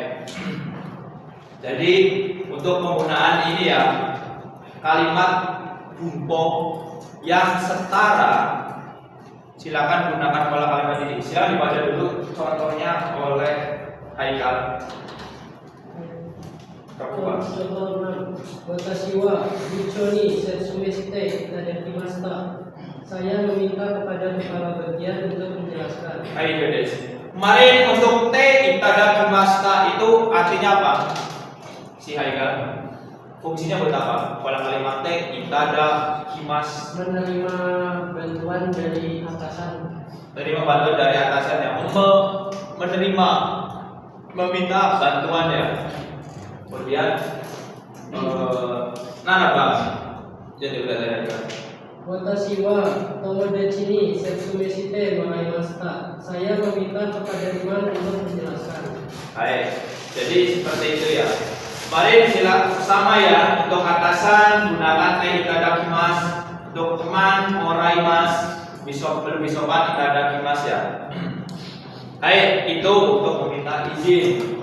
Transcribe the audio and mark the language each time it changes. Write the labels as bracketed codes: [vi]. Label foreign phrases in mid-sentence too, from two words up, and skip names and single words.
[id] Jadi untuk penggunaan ini ya, kalimat bumpo yang setara, silakan gunakan pola kalimat ini. Silakan dibaca dulu contohnya oleh Haikal. Kamu Contoh 6. [ja] 私は部長に説明していただきました. [id] Saya meminta kepada kepala bagian untuk menjelaskan. Ayo guys. Kemarin untuk T itadakimashita itu artinya apa? Si Haikal. Fungsinya buat apa? Pola kalimat T itadakimasu. Menerima bantuan dari atasan. Menerima bantuan dari atasan ya. Menerima, meminta bantuan ya. Kemudian Nanaba. Jadi udah ada. [ja] 私は友達に説明してもらいました. [id] Saya meminta kepada teman untuk menjelaskan. Baik. Jadi seperti itu ya. Mari sama ya, untuk atasan gunakan [ja] ていただきます, [id] untuk teman moraimasu, besokan itadakimasu ya. Baik, itu untuk meminta izin.